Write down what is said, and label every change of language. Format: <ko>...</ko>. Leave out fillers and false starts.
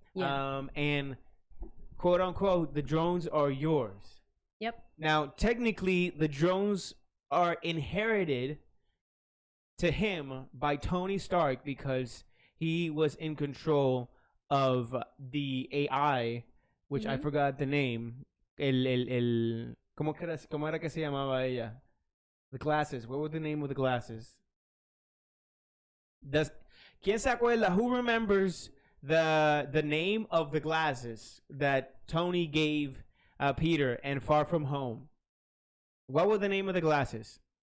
<en>Yeah. And quote unquote, the drones are yours. Yep. Now, technically, the drones are inherited to him by Tony Stark because he was in control of the AI, which I forgot the name.</en> <es>¿Cómo era que se llamaba ella?</es> <en>The glasses. What was the name of the glasses?</en> <es>¿Quién se acuerda?</es> <en>Who remembers the name of the glasses that Tony gave Peter in Far From Home? What was the name of the glasses?</en>